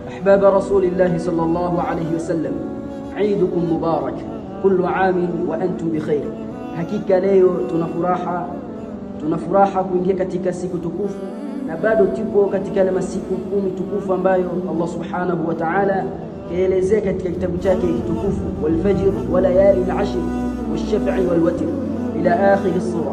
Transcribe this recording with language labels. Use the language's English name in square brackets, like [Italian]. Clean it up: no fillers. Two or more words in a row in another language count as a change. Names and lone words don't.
[Arabic] أحباب رسول الله صلى الله عليه وسلم، عيدكم مبارك، كل عام وأنتم بخير. [Swahili] Hakika leo tunafuraha kuingia katika siku tukufu, na bado tupo katika yale masiku 10 tukufu ambayo Allah [Arabic] سبحانه وتعالى [Swahili] kaelezea katika kitabu chake kitukufu, [Arabic] والفجر وليال العشر والشفع والوتر إلى آخر السورة.